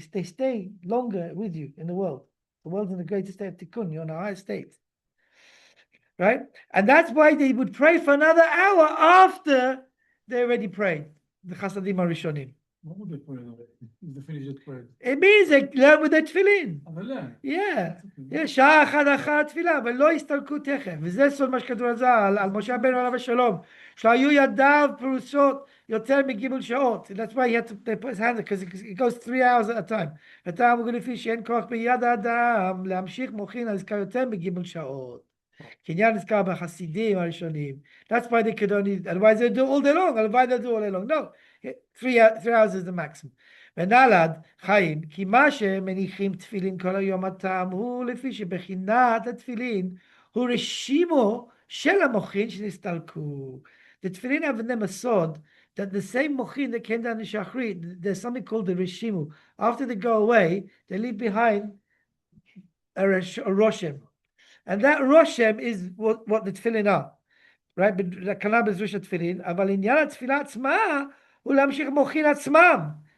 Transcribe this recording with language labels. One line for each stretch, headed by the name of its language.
English: They stay longer with you in the world. The world's in the greatest state of tikkun. You're in a higher state, right? And that's why they would pray for another hour after they already prayed. The Chasadim Arishonim. What would they pray if they finish it prayer? It means they learn with their tefillin. Yeah.
Hebrew: שעה אחת תפילה, ולא הסתלקו תכף. וזה סוד מה שכתוב על משה רבנו עליו השלום, שהיו ידיו פרוסות יותר מגימול שעות.
English: That's why he had to put his hand, because it goes 3 hours at a time.
Hebrew: הטעם הוא לפי שאין כוח ביד האדם להמשיך מוחין הנזכר יותר מגימול שעות. קניין נזכר בחסידים הראשונים.
English: That's why they could only, otherwise they do all day long. Otherwise they do all day long. No, 3 hours is the maximum.
Hebrew: ונלד חיים, כי מה שמניחים תפילין כל היום הטעם הוא לפי שבחינת התפילין הוא רשימו של המוחין שנסתלקו.
English: The tefillin have in them a sod that the same mochin that came down in Shachrit, there's something called the reshimu. After they go away, they leave behind a roshem. And that roshem is what the tefillin are. Right? The kanab is roshem tefillin.
Hebrew: אבל עניין התפילה עצמה הוא להמשיך מוחין עצמם.